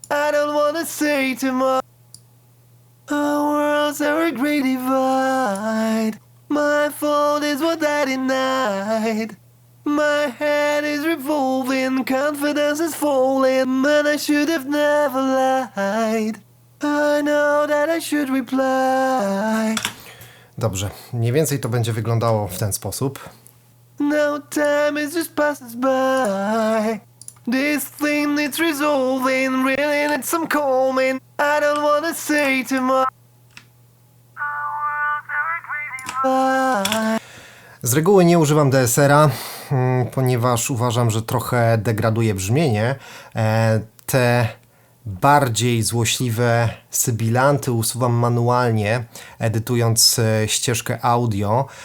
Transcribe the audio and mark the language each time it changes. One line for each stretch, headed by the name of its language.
English: I don't wanna say too much. Our worlds are a great divide. My fault is what I denied. My head is revolving, confidence is falling, and I should have never lied. I know that I should reply.
Polish: Dobrze, mniej więcej to będzie wyglądało w ten sposób.
English: No time is just passes by. This thing needs resolving, really needs some calming. I don't wanna say too much.
Polish: Z reguły nie używam DSR-a, ponieważ uważam, że trochę degraduje brzmienie. Te bardziej złośliwe sybilanty usuwam manualnie, edytując ścieżkę audio.